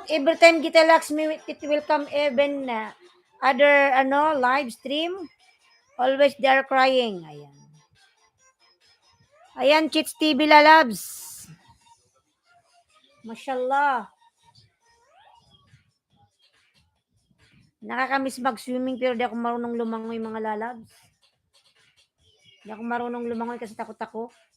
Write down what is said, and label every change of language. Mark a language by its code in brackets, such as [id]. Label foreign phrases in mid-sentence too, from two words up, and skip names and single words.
[en] Every time Gita Laxmi, it will come even other live stream. Always they are crying. [tl] Ayan. Ayan, Chits TV lalabs. Mashallah. Nakakamiss mag-swimming pero di ako marunong lumangoy mga lalabs. Di ako marunong lumangoy kasi takot ako.